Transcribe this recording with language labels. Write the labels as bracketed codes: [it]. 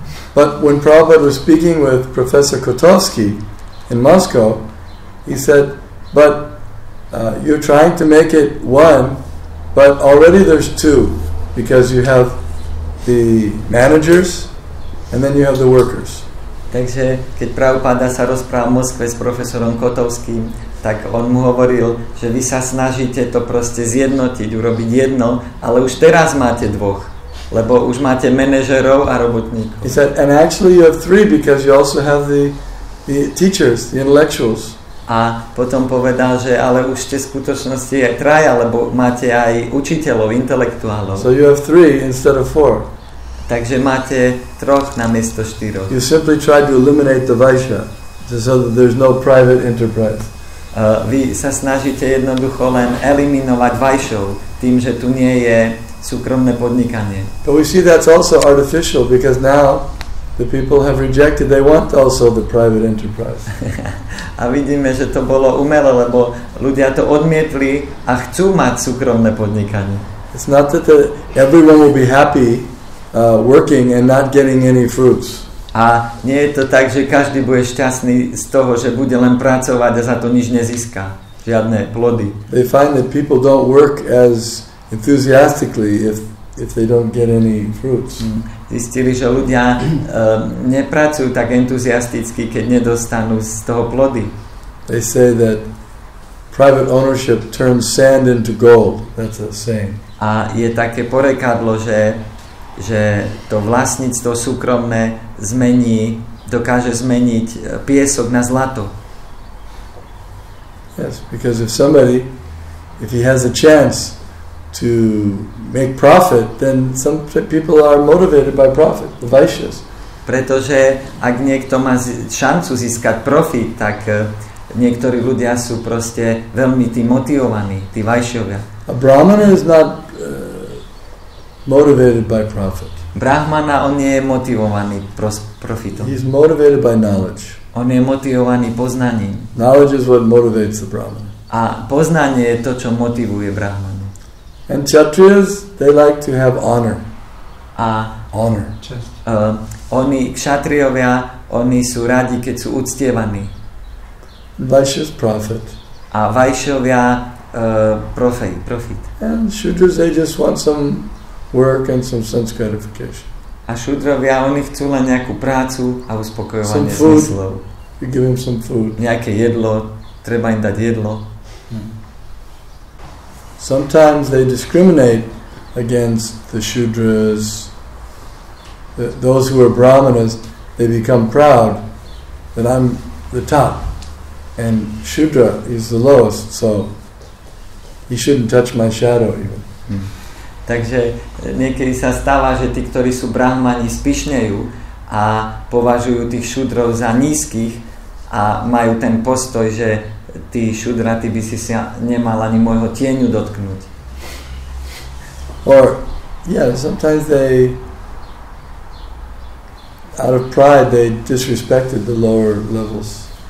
[en] But when Prabhupada was speaking with Professor Kotovsky in Moscow, he said, but you're trying to make it one, but already there's two, because you have the managers and then you have the workers. [sk] Takže keď Prabhupada sa rozprával v Moskve s profesorom Kotovským, tak on mu hovoril, že vy sa snažíte to proste zjednotiť, urobiť jedno, ale už teraz máte dvoch, lebo už máte manažerov a robotníkov. [en] He said, and actually you have three because you also have the teachers, the intellectuals. [sk] A potom povedal, že ale už ste v skutočnosti aj traja, lebo máte aj učiteľov, intelektuálov. [en] So you have 3 instead of 4. [sk] Takže máte 3 namiesto 4. [en] You simply tried to eliminate the Vaishya, so that there's no private enterprise. [sk] Vy sa snažíte jednoducho len eliminovať Vaishov tým, že tu nie je súkromné podnikanie. [en] But we see that's also artificial, because now the people have rejected, they want also the private enterprise. [sk] A vidíme, že to bolo umelé, lebo ľudia to odmietli a chcú mať súkromné podnikanie. [en] It's not that everyone will be happy working and not getting any fruits. [sk] A nie je to tak, že každý bude šťastný z toho, že bude len pracovať a za to nič nezíska. Žiadne plody. [en] They find that people don't work as enthusiastically if they don't get any fruits. [sk] Zistili, že ľudia nepracujú tak entuziasticky, keď nedostanú z toho plody. [en] They say that private ownership turns sand into gold. That's a saying. [sk] A je také porekadlo, že to vlastníctvo súkromné dokáže zmeniť piesok na zlato. [en] Yes, because if he has a chance to make profit, then some people are motivated by profit, the Vaishyas. [sk] Pretože ak niekto má šancu získať profit, tak niektorí ľudia sú proste veľmi tým motivovaní, tí Vaishyovia. [en] A Brahmana is not motivated by profit. [sk] Brahmana, on nie je motivovaný profitom. [en] He's motivated by knowledge. [sk] On je motivovaný poznaním. [en] Knowledge is what motivates the Brahmana. [sk] A poznanie je to, čo motivuje Brahmanu. [en] And Kshatriyas, they like to have honor. [sk] A honor. Oni, kšatriovia, oni sú radi, keď sú uctievaní. [en] Vaishyas profit. [sk] A Vaishyovia profit. [en] And Shudras, they just want some work and some sense gratification. [sk] A šudrovia, oni chcú len nejakú prácu a uspokojovanie zmyslov. [en] You give them some food. [sk] Nejaké jedlo, treba im dať jedlo. [en] Sometimes they discriminate against the Shudras. Those who are Brahmanas, they become proud that I'm the top. And Shudra is the lowest, so he shouldn't touch my shadow even. [sk] Takže niekedy sa stáva, že tí, ktorí sú brahmani, spišnejú a považujú tých šudrov za nízkych a majú ten postoj, že tí šudra, ty by si sa nemal ani môjho tieňu dotknúť. [en] Or, yeah, sometimes they, out of pride, they disrespected the lower levels.